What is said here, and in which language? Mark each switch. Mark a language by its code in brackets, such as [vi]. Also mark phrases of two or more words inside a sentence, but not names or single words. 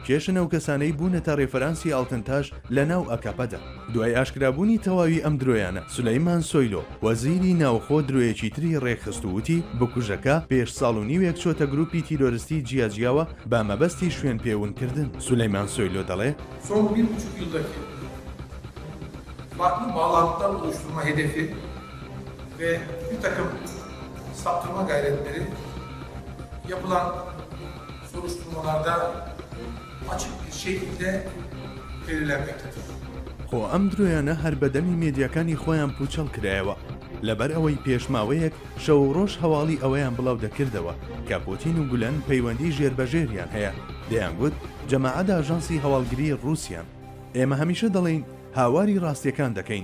[ckb] کێشن ئەو کەسانەی بوونەتە ڕێفەرانسی ئاڵتێنتاژ لە ناو ئەکەپەدا. دوای ئاشکرابوونی تەواوی ئەم درۆیانە سولەیمان سۆیلۆ وەزیری ناوخۆ درۆیەکی تری ڕێکخست و وتی بکوژەکە پێش ساڵ و نیوێک چۆتە گروپی تیرۆریستی جیاجیاوە بە مەبەستی شوێن پێونکردن. سولەیمان سۆیلۆ دەڵێ [tr] son 1,5 yıldaki farklı bağlantılar oluşturma hedefi ve bir takım saptırma gayretleri yapılan soruşturmalarda açık bir şekilde belirlenmektedir. [ckb] خۆ ئەم درۆیانە هەر بەدەمی مێدیاکانی خۆیان پوچەڵ کرایەوە لەبەر ئەوەی پێشماوەیەک شەو ڕۆژ هەواڵی ئەوەیان بڵاو دەکردەوە کە پوتین و گولەن پەیوەندی ژێربەژێریان هەیە. دەیانگوت جەماعەت ئاژانسی هەواڵگری ڕووسیان. ئێمە هەمیشە دەڵێین هاواری ڕاستیەکان دەکەین.